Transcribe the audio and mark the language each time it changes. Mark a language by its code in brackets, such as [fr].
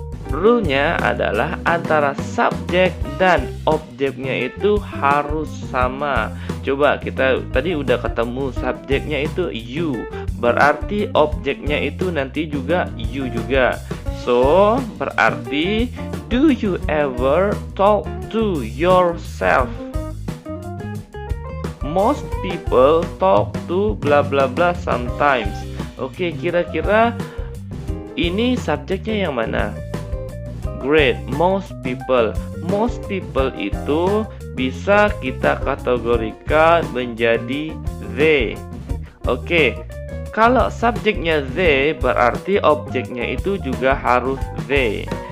[id] Rule-nya adalah antara subjek dan objeknya itu harus sama. Coba kita tadi udah ketemu subjeknya itu you, berarti objeknya itu nanti juga you juga. [en] So, berarti do you ever talk to yourself? Most people talk to blah blah blah sometimes. [id] Oke, kira-kira ini subjeknya yang mana? [en] Great, most people. [id] Most people itu bisa kita kategorikan menjadi they. Oke, kalau subjeknya they berarti objeknya itu juga harus they.